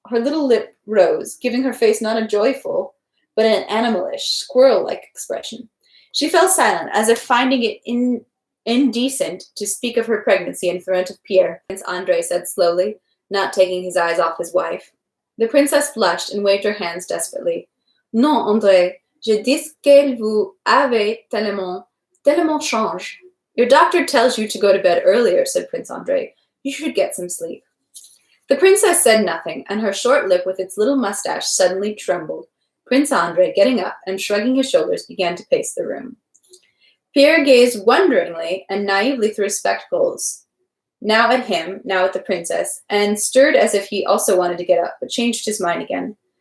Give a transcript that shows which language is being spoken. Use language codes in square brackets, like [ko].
[en] Her little lip rose, giving her face not a joyful, but an animalish, squirrel-like expression. She fell silent, as if finding it indecent to speak of her pregnancy in front of Pierre. Prince Andrei said slowly, not taking his eyes off his wife. The princess blushed and waved her hands desperately. [fr] Non, André, je dis que vous avez tellement changé. [en] Your doctor tells you to go to bed earlier, said Prince Andrei. You should get some sleep. The princess said nothing, and her short lip with its little mustache suddenly trembled. Prince Andrei, getting up and shrugging his shoulders, began to pace the room. Pierre gazed wonderingly and naively through his spectacles, now at him, now at the princess, and stirred as if he also wanted to get up, but changed his mind again.